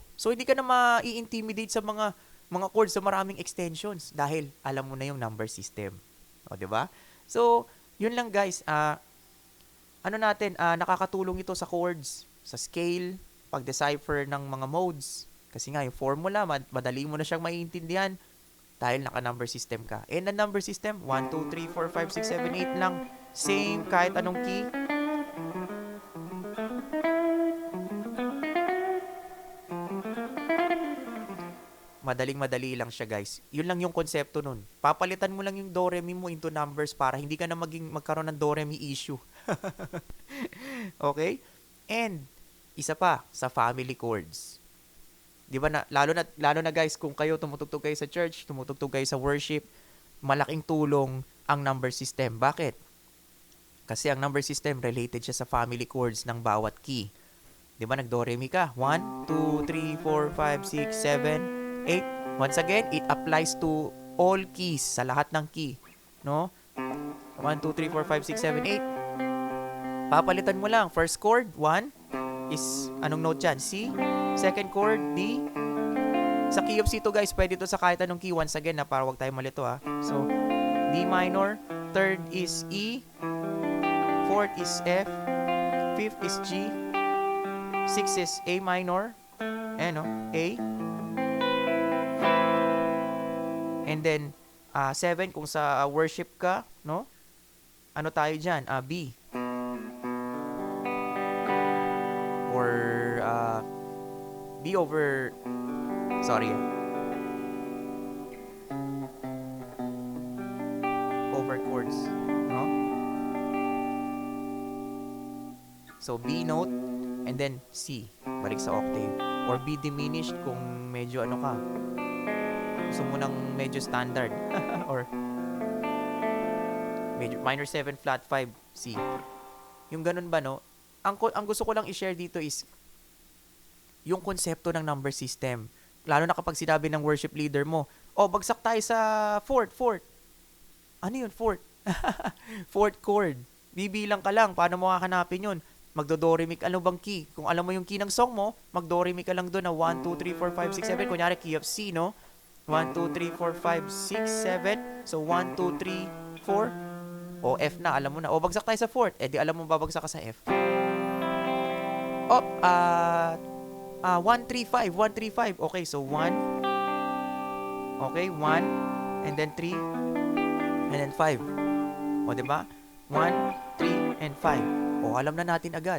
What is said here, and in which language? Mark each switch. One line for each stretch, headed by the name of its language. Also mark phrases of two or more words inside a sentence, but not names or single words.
Filipino: So, hindi ka na ma-i-intimidate sa mga chords sa maraming extensions dahil alam mo na yung
English: number system.
Filipino: O, diba? So, yun lang, guys. Nakakatulong ito sa chords, sa scale, pag-decipher ng mga modes. Kasi nga, yung formula, madali mo na siyang maiintindihan dahil naka-
English: number system
Filipino: ka.
English: And the number system, 1, 2, 3, 4, 5, 6, 7, 8 lang.
Filipino: Same kahit anong key. Madaling-madali lang siya, guys. Yun lang yung konsepto nun. Papalitan mo lang yung do, re, mi mo into numbers para hindi ka na magkaroon ng do, re, mi issue. Okay? And, isa pa, sa
English: family chords.
Filipino: Di ba lalo na guys, kung kayo tumutugtog kayo sa church, tumutugtog kayo sa worship, malaking tulong ang
English: number system.
Filipino: Bakit? Kasi ang
English: number system
Filipino: related siya sa
English: family chords
Filipino: ng bawat key. Di ba nag-do, re, mi ka? 1, 2, 3, 4, 5, 6, 7, 8.
English: Once again, it applies to all keys,
Filipino: sa lahat ng key. No? 1, 2, 3, 4, 5, 6, 7, 8. Papalitan mo lang.
English: First chord, 1, is, anong note yan? C. Second chord, D. Sa key of C to,
Filipino: guys, pwede to sa kahit anong key.
English: Once again,
Filipino: para wag tayo malito,
English: So, D minor. Third is E. fourth is F, fifth is G, sixth is A minor, no? A. And then, 7,
Filipino: kung sa worship ka, no? Ano tayo dyan? B.
English: Or, B over, sorry, over chords, no? So, B note, and then C,
Filipino: balik sa octave.
English: Or B diminished
Filipino: kung medyo ano ka, gusto mo ng medyo standard.
English: Or major, minor 7, flat 5, C.
Filipino: Yung ganun ba, no? Ang gusto ko lang i-share dito is yung konsepto ng
English: number system.
Filipino: Lalo na kapag sinabi ng
English: worship leader
Filipino: mo, bagsak tayo sa fourth. Ano yun, fourth? Fourth chord. Bibilang ka lang. Paano mo hahanapin yun? Magdo-do-re-mi, ano bang key? Kung alam mo yung key ng song mo, mag-do-re-mi ka lang doon na 1, 2, 3, 4, 5, 6, 7. Kunyari,
English: key of C,
Filipino: no? 1, 2, 3, 4, 5, 6, 7. So, 1, 2, 3, 4. F na, alam mo na. Bagsak tayo sa fourth. Di alam mo babagsak ka sa F. 1, 3, 5.
English: Okay, so 1. Okay, 1. And then 3. And then 5.
Filipino: Diba? 1, 3, and 5. Alam na natin agad.